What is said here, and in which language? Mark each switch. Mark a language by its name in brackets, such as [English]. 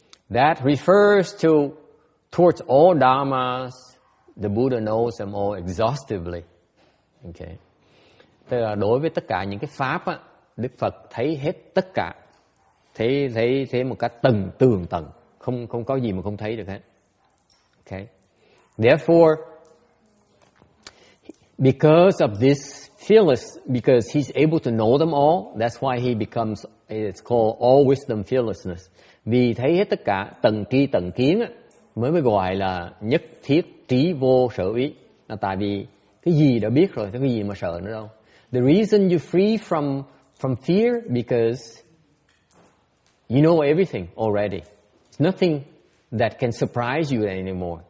[English] That refers towards all dharmas. The Buddha knows them all exhaustively. Okay. [Vietnamese] Tức là đối với tất cả những cái pháp á, Đức Phật thấy hết tất cả, thấy một cách tường tận, không có gì mà không thấy được hết. [English] Okay. Therefore, because of this fearless, because he's able to know them all, that's why he becomes, it's called all wisdom fearlessness. [Vietnamese] Vì thấy hết tất cả, tầng tri tầng kiến á, mới gọi là nhất thiết trí vô sở ý. Là tại vì cái gì đã biết rồi, cái gì mà sợ nữa đâu. [English] The reason you're free from fear because you know everything already. There's nothing that can surprise you anymore.